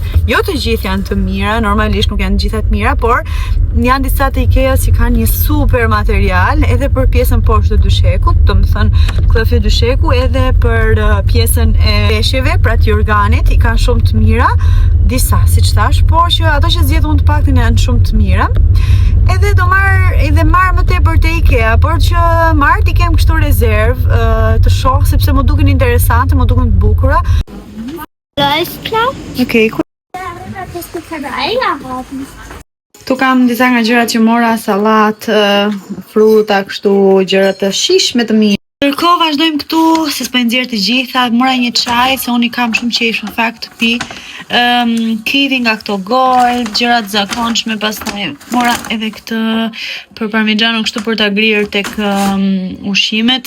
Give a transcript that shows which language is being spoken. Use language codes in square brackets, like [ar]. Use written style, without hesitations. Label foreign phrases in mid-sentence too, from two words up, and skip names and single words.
[sq] Jo të gjithë janë të mira, normalisht nuk janë të gjitha të mira, por janë disa të IKEA që kanë një super material edhe për pjesën poshtë të dyshekut, do të thënë klëfi dysheku, edhe për pjesën e veshjeve, pra të jorganit, i kanë shumë të mira, disa siç thash, por që ato që zgjedh unë të paktën janë shumë të mira. Edhe do marr më tepër te IKEA, por që marr ti kem kështu rezervë të shoh sepse më duken interesante, më duken të bukura. [de] Alles klar? [sq] Okej. [de] Das ist aber eingehalten. [sq] Këtu kam disa nga gjërat që mora, sallat, fruta, kështu gjëra të shishme të mira. Ndërkohë vazhdojmë këtu, se s'po nxjerr të gjitha, mora një çaj, se unë i kam shumë qejf në fakt të pi. Kiwi nga këto gold, gjëra të zakonshme, pastaj mora edhe këtë për parmigiano kështu për ta ngrirë tek ushqimet.